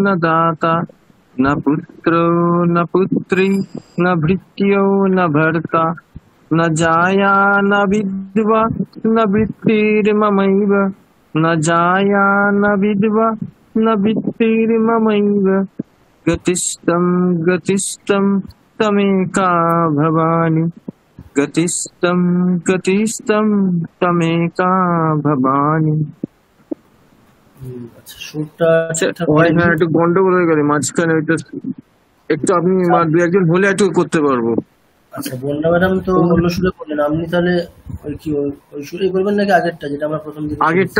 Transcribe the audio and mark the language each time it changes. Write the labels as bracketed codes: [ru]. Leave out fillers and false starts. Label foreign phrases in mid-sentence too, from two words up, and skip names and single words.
[sa] दाता न पुत्रो न पुत्री न भृत्यो न भर्ता न जाया न विद्वा न वृत्तिर्ममैव न जाया न विद्वा न वृत्तिर्ममैव गतिस्तं गतिस्तं तमेका भवानी गतिस्तं गतिस्तं तमेका भवानी। [bn] আচ্ছা সুরটা আচ্ছা ঠিকঠাক ওই হয়নি। হ্যাঁ একটু গন্ডগোল হয়ে গেলে মাঝখানে ওইটা একটু আপনি দু একজন হলে একটু করতে পারবো। আচ্ছা বন্যা ম্যাডাম তো অন্য সুরে করলেন, আপনি তাহলে ওই কি ওই সুরেই করবেন নাকি আগেরটা যেটা আমরা প্রথম দিকে করেছি?